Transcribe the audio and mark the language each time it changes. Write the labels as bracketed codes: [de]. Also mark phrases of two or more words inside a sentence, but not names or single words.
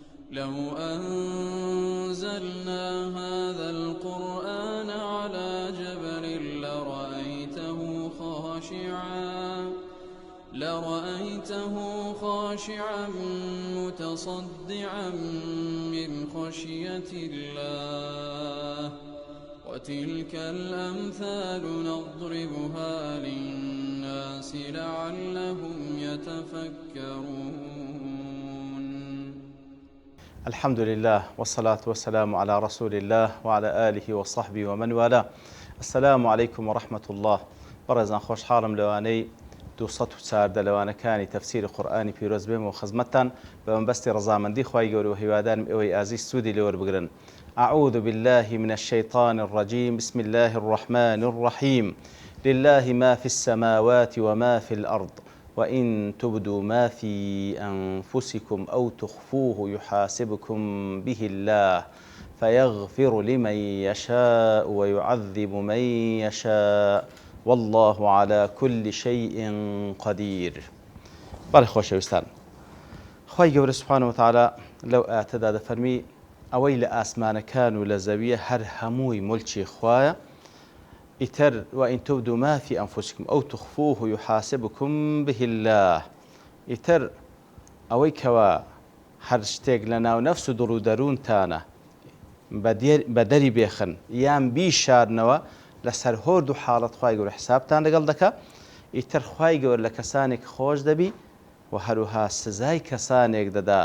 [ar] لو أنزلنا هذا القرآن على جبل لرأيته خاشعا متصدعا من خشية الله وتلك الأمثال نضربها للناس لعلهم يتفكرون. الحمد لله والصلاة والسلام على رسول الله وعلى آله وصحبه ومن والاه. السلام عليكم ورحمة الله. [ckb] بەڕێزان خۆشحاڵم لەوانەی 204 لەوانەکانی تەفسیری قورئانی پیرۆز بێم و خزمەتتان بە مەبەستی ڕەزامەندی خوای گەورە و هیوادارم ئێوەی ئازیز سوودی لێوەربگرن. [ar] أعوذ بالله من الشيطان الرجيم. بسم الله الرحمن الرحيم. لله ما في السماوات وما في الأرض وإن تبدوا ما في أنفسكم أو تخفوه يحاسبكم به الله فيغفر لمن يشاء ويعذب من يشاء والله على كل شيء قدير. [ckb] بەڵێ خۆشەویستان، خوای گەورە [ar] سوبحانەهو وتەعالا [ckb] لەو ئاەتەدا دەفەرمی ئەوەی لە ئاسمانەکان و لە زەویە هەر هەمووی مولکی خوایە. [ar] ئیتر وئین تبدوا ما في أنفسكم أو تخفوه يحاسبكم به الله. [ckb] ئیتر ئەوەی کەوا هەر شتێک لە ناو نەفس و دڵ و دەروونتانە بە دەری بێخن یان بیشارنەوە لەسەر هۆرد و حاڵەت خوای گەورە حسابتان لەگەڵ دەکا. ئیتر خوای گەورە لە کەسانێک خۆش دەبی و هەروها سزای کەسانێک دەدا.